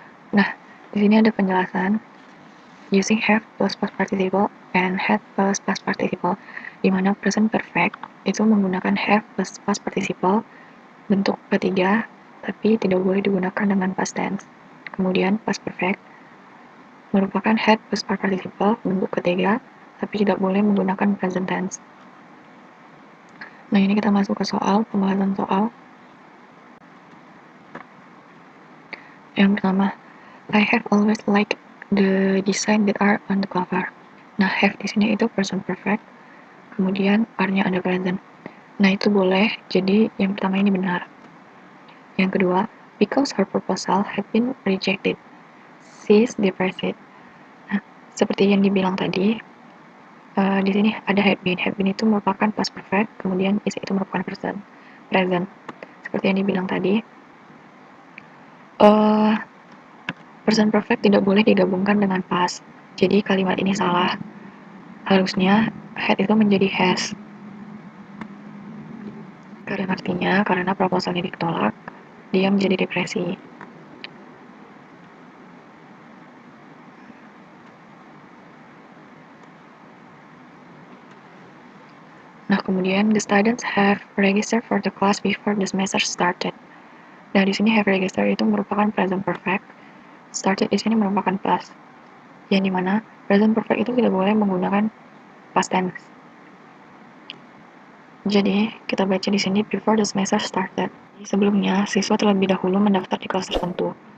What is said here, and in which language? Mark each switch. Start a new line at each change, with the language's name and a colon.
Indonesian: Nah, di sini ada penjelasan
English: using have plus past participle
Indonesian: and had plus past participle, di mana present perfect itu menggunakan have plus past participle bentuk ketiga, tapi tidak boleh digunakan dengan past tense. Kemudian past perfect merupakan had plus past participle bentuk ketiga, tapi tidak boleh menggunakan present tense. Nah, ini kita masuk ke pembahasan soal. Yang pertama,
English: I have always liked the design that are on the cover.
Indonesian: Nah, have di sini itu present perfect, kemudian are-nya ada present. Nah, itu boleh, jadi yang pertama ini benar. Yang kedua,
English: because her proposal had been rejected, she's depressed.
Indonesian: Nah, seperti yang dibilang tadi, di sini ada had been. Had been itu merupakan past perfect, kemudian is itu merupakan present. Seperti yang dibilang tadi, present perfect tidak boleh digabungkan dengan past. Jadi kalimat ini salah. Harusnya had itu menjadi has. Karena proposalnya ditolak, dia menjadi depresi. Nah, kemudian
English: the students have registered for the class before the semester started.
Indonesian: Nah, di sini have registered itu merupakan present perfect. Started di sini merupakan past. Yang dimana present perfect itu tidak boleh menggunakan past tense. Jadi, kita baca di sini
English: before the semester started.
Indonesian: Sebelumnya, siswa terlebih dahulu mendaftar di kelas tertentu.